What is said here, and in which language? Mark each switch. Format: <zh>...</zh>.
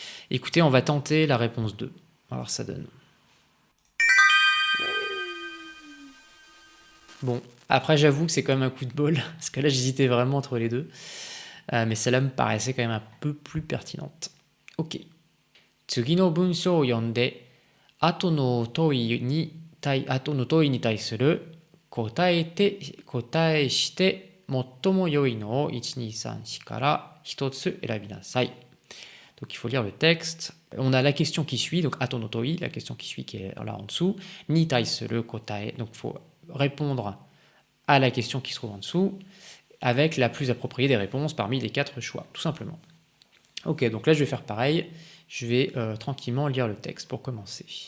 <fr>Écoutez, on va tenter la réponse 2. On va voir ce que ça donne. Bon, après j'avoue que c'est quand même un coup de bol, parce que là j'hésitais vraiment entre les deux. Mais celle-là me paraissait quand même un peu plus pertinente. Ok.</fr> <ja>次の文章を読んで、後の問いに対する答えして最も良いのを1,2,3,4から1つ選びなさい。</ja> <fr>Donc il faut lire le texte. On a la question qui suit, donc atonotoi, la question qui suit qui est là en dessous.</fr> <ja>Ni taisuru kotae,</ja> <fr>donc il faut répondre à la question qui se trouve en dessous avec la plus appropriée des réponses parmi les 4 choix, tout simplement. Ok, donc là je vais faire pareil. Je vais tranquillement lire le texte pour commencer.</fr>